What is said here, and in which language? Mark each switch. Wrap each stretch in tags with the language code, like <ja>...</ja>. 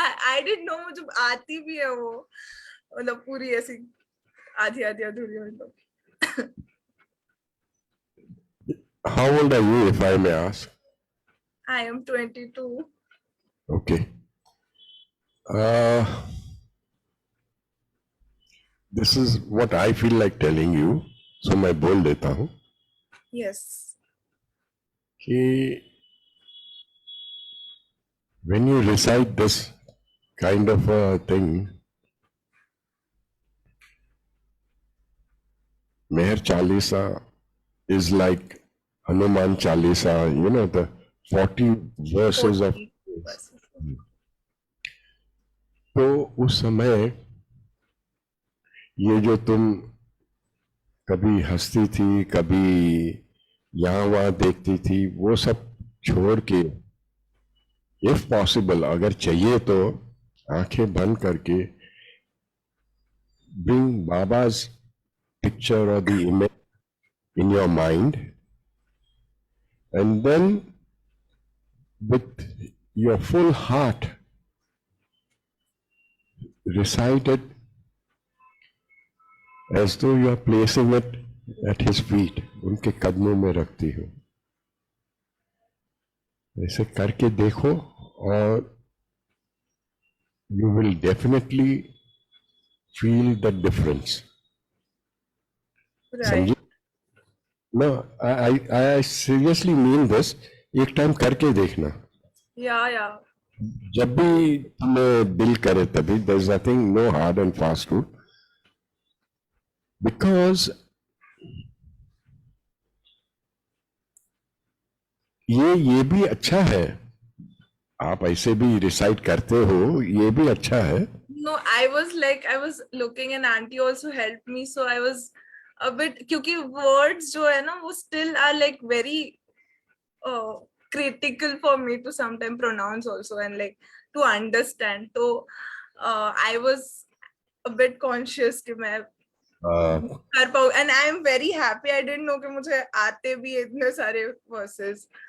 <en>I didn't know</en> <hi>मुझे आती भी है वो, मतलब पूरी ऐसी आधी आधी अधूरी मतलब।</hi> <en>How old are you, if I may ask? I am 22. Okay. This is what I feel like telling you, so</en> <hi>मैं बोल देता हूँ</hi> <en>Yes. कि when you recite this kind of a thing, Meher Chalisa is like Hanuman Chalisa, you know, the 40 verses of.</en> <hi>तो उस समय ये जो तुम कभी हंसती थी, कभी यहाँ वहाँ देखती थी, वो सब छोड़ के</hi> <en>if possible,</en> <hi>अगर चाहिए तो आंखें बंद करके</hi> <en>bring Baba's picture or the image in your mind, and then with your full heart recite it as though you are placing it at his feet,</en> <hi>उनके कदमों में रखती हो। ऐसे करके देखो और</hi> <en>you will definitely feel the difference. Right.</en> <hi>समझे?</hi> <en>No, I seriously mean this.</en> <hi>एक टाइम करके देखना।</hi> <en>Yeah.</en> <hi>जब भी तुम्हें दिल करे तभी,</hi> <en>there is nothing, no hard and fast rule.</en> <hi>Because ये भी अच्छा है, आप ऐसे भी रिसाइट करते हो, ये भी अच्छा है।</hi> <en>No, I was looking and auntie also helped me, so I was a bit, क्योंकि words</en> <hi>जो है ना वो</hi> <en>still are like very critical for me to sometimes pronounce also and like to understand. So I was a bit conscious</en> <hi>कि मैं कर पाऊँ,</hi> <en>and I am very happy. I didn't know</en> <hi>कि मुझे आते भी इतने सारे verses.</hi>